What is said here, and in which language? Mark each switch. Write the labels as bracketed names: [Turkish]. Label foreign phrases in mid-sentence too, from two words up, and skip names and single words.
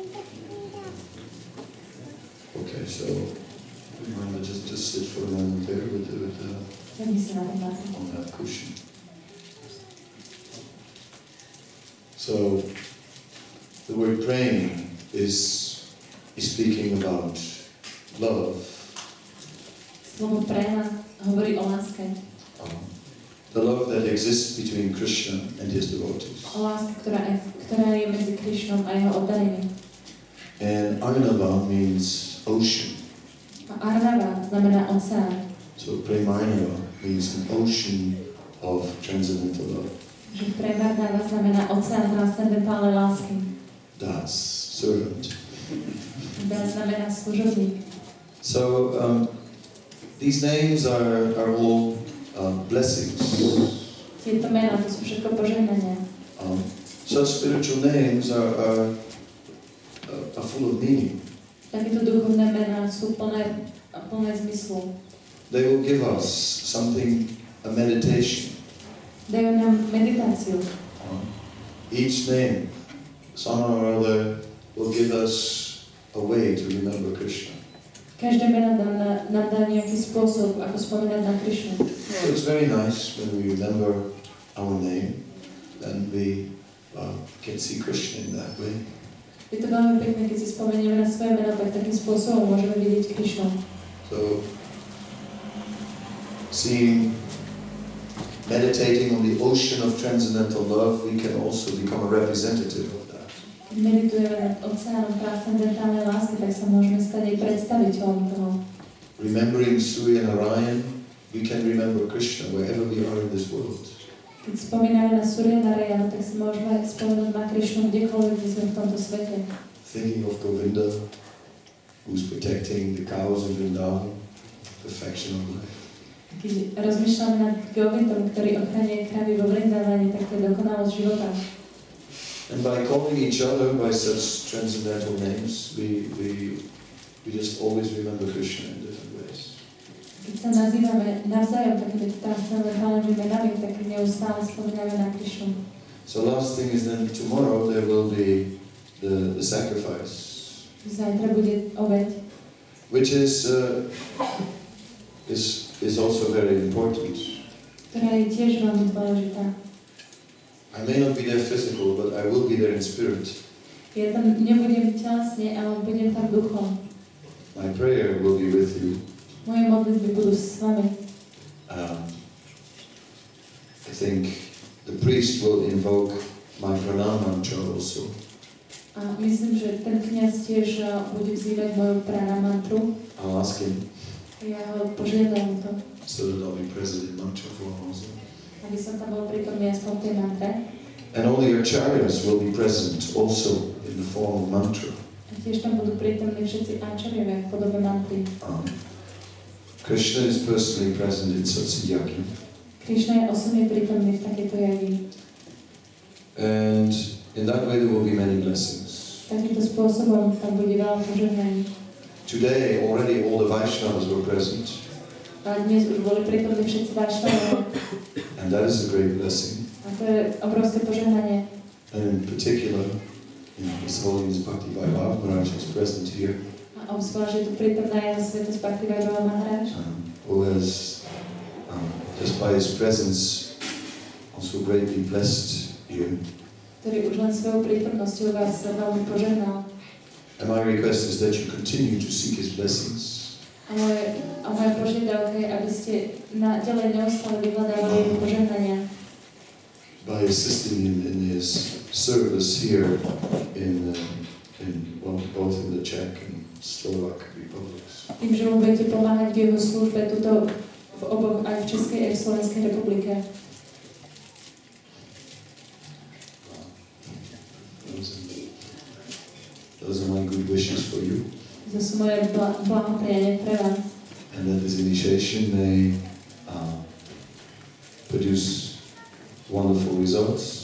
[English] Okay, so Premarnava, just sit for a moment there with on that cushion. So the word praying is speaking about love. [Slovak] Slovo prema hovorí o láske. [English] The love that exists between Krishna and his devotees. [Slovak] O láske, ktorá je medzi Krishnom a jeho oddanými. [English] And Arnava means ocean. [Slovak] A Arnava znamená oceán. [English] So Premarnava means an ocean of transcendental love. [Slovak] Že Premarnava znamená oceán transcendentálnej lásky. [English] Das, servant. [Slovak] Das znamená služobník. [English] So these names are all blessings. [Slovak] Tieto mená, to sú všetko požehnania. [English] Such spiritual names are full of meaning. [Slovak] Takéto duchovné mená sú plné zmyslu. [English] They will give us something, a meditation. [Slovak] Dajú nám meditáciu. [English] Each name, somehow or other, will give us a way to remember Krishna. [Slovak] Každé meno nám dá nejaký spôsob, ako spomínať na Krishnu. [English] So it's very nice when we remember our name, then we can see Krishna in that way. [Slovak] Je to veľmi pekné, keď si spomenieme na svoje meno, tak takým spôsobom môžeme vidieť Krishnu. [English] So, meditating on the ocean of transcendental love, we can also become a representative of that. [Slovak] Keď meditujeme nad oceánom transcendentálnej lásky, tak sa môžeme stať aj predstaviteľom toho. [English] Remembering Surya Narayan, we can remember Krishna wherever we are in this world. [Slovak] Keď spomíname na Surya Narayanu, tak si môžeme spomenúť na Krishnu kdekoľvek, kde sme v tomto svete. [English] Thinking of Govinda, who's protecting the cows in Vrindavan, perfection of life. [Slovak] Keď rozmýšľame nad Govindom, ktorý ochraňuje kravy vo Vrindavane, tak to je dokonalosť života. [English] And by calling each other by such transcendental names, we just always remember Krishna in different ways. [Slovak] Keď sa nazývame navzájom takými transcendentálnymi menami, tak neustále spomíname na Krishnu. [English] So last thing is then tomorrow there will be the sacrifice. [Slovak] Zajtra bude obeť. [English] Which is also very important. [Slovak] Ktorá je tiež veľmi dôležitá. [English] I may not be there physical, but I will be there in spirit. [Slovak] Ja tam nebudem telesne, ale budem tam duchom. [English] My prayer will be with you. [Slovak] Moje modlitby budú s vami. [English] I think the priest will invoke my pranam mantra also. [Slovak] A myslím, že ten kňaz tiež bude vzývať moju prana mantru. [English] I'll ask him. [Slovak] Ja ho požiadam to. [English] So that I'll be present in mantra form also. [Slovak] Aby som tam bol prítomný aspoň v tej mantre. [English] And all the acharyas will be present also in the form of mantra. [Slovak] A tiež tam budú prítomní všetci acharyovia v podobe mantry. [English] Krishna is personally present in such a yajna. [Slovak] Krishna je osobne prítomný v takejto jagi. [English] And in that way there will be many blessings. [Slovak] Takýmto spôsobom tam bude veľa požehnaní. [English] Today already all the Vaishnavas were present. [Slovak] A dnes už boli prítomní všetci Vaishnavovia. [English] And that is a great blessing. [Slovak] A to je obrovské požehnanie. [English] And in particular, His Holiness Bhakti-Vaibhav Maharaj is present here. [Slovak] A obzvlášť je tu prítomná jeho svätosť Bhakti-Vaibhava Maharaj. [English] Who has, just by his presence, so greatly blessed you. [Slovak] Ktorý už len svojou prítomnosťou vás veľmi požehnal. [English] And my request is that you continue to seek His blessings. [Slovak] A moja požiadavka je, aby ste ďalej neustále vyhľadávali jeho požehnania. [English] By assisting Him in His service here in both in the Czech and Slovak republics. [Slovak] Tým, že mu budete pomáhať v jeho službe tuto v oboch, aj v Českej aj v Slovenskej republike. [English] Those are my good wishes for you. [Slovak] To sú moje blahoprianie pre vás. [English] And that this initiation may produce wonderful results.